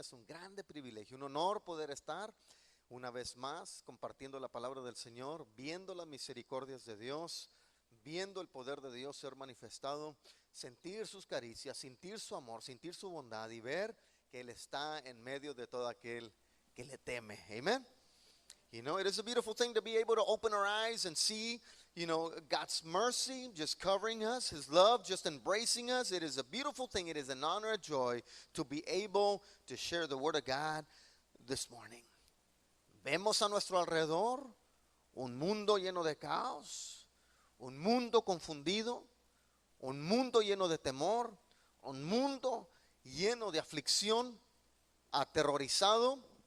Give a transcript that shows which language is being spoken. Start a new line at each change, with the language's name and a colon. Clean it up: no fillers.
Spanish: Es un grande privilegio, un honor poder estar una vez más compartiendo la palabra del Señor, viendo las misericordias de Dios, viendo el poder de Dios ser manifestado, sentir sus caricias, sentir su amor, sentir su bondad y ver que Él está en medio de todo aquel que le teme.
English: Amen. You know, it is a beautiful thing to be able to open our eyes and see, God's mercy just covering us, His love just embracing us. It is a beautiful thing. It is an honor, a joy to be able to share the Word of God this morning.
Spanish: Vemos a nuestro alrededor un mundo lleno de caos, un mundo confundido, un mundo lleno de temor, un mundo lleno de aflicción, aterrorizado,